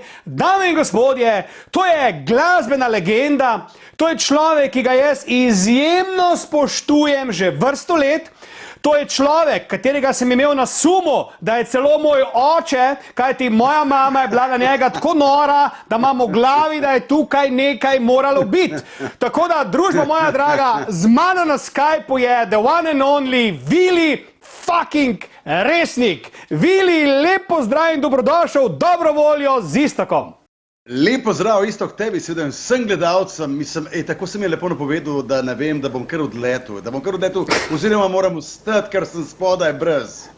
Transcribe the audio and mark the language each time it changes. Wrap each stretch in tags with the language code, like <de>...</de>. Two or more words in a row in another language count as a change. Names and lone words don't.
<sl>Dame in gospodje, to je glasbena legenda, to je človek, ki ga jaz izjemno spoštujem že vrsto let. To je človek, katerega sem imel na sumu, da je celo moj oče, kajti moja mama je bila na njega tako nora, da imam v glavi, da je tukaj nekaj moralo biti. Tako da, družba moja draga, z mano na Skypeu je</sl> <en>the one and only</en> <sl>Vili fucking Resnik. Vili, lep pozdrav in dobrodošel, dobro voljo z Iztokom. Lep pozdrav, Iztok, tebi, seveda vsem gledalcem. Mislim, tako sem je lepo napovedal, da ne vem, da bom kar odletel. Oziroma moram vstati, ker sem spodaj brez.</sl>